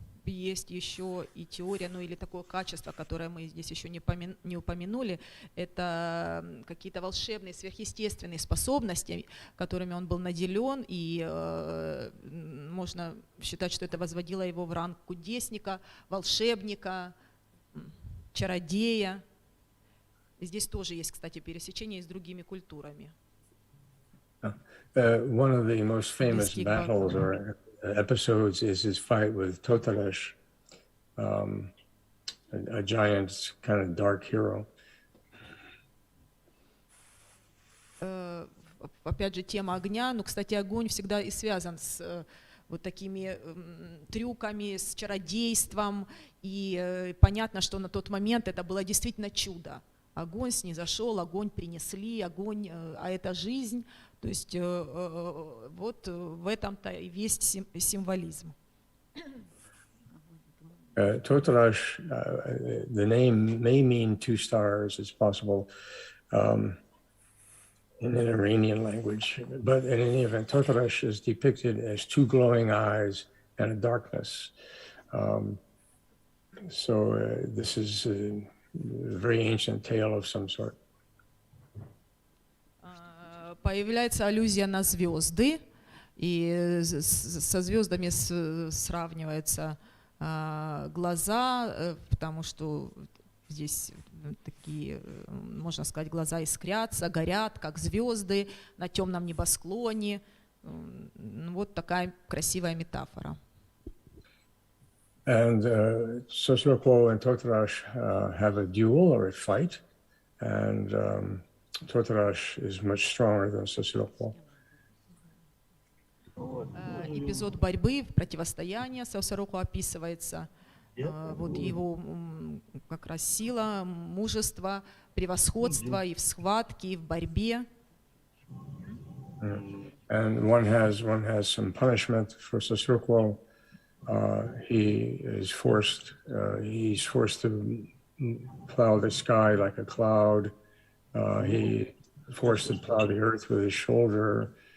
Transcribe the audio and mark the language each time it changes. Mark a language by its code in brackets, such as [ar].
[ru] Есть еще и теория, ну или такое качество, которое мы здесь еще не упомянули, это какие-то волшебные, сверхъестественные способности, которыми он был наделен, и можно считать, что это возводило его в ранг кудесника, волшебника, чародея. И здесь тоже есть, кстати, пересечение с другими культурами. [en] One of the most famous battles or episodes is his fight with Totalash, a giant kind of dark hero. [ru] Опять же, тема огня. Ну, кстати, огонь всегда и связан с вот такими трюками, с чародейством. И понятно, что на тот момент это было действительно чудо. Огонь снизошел, огонь принесли, огонь, а это жизнь. То есть вот в этом-то и весь символизм. [en] Totalash, the name may mean 2 stars. It's possible in an Iranian language, but in any event, Totalash is depicted as 2 glowing eyes and a darkness. So this is a very ancient tale of some sort. [ru] Появляется аллюзия на звезды, и со звездами сравниваются глаза, потому что здесь такие, можно сказать, глаза искрятся, горят, как звезды на темном небосклоне. Вот такая красивая метафора. [en] And Sosruko and Totalash have a duel or a fight, and Totalash is much stronger than Sosruko. [ru] Эпизод борьбы, противостояния Саусароку описывается, вот его как раз сила, мужество, превосходство и в схватке, и в борьбе. [en] And one has some punishment for Sosrukwo. He's forced to plow the sky like a cloud. He forced to plow the earth with his shoulder.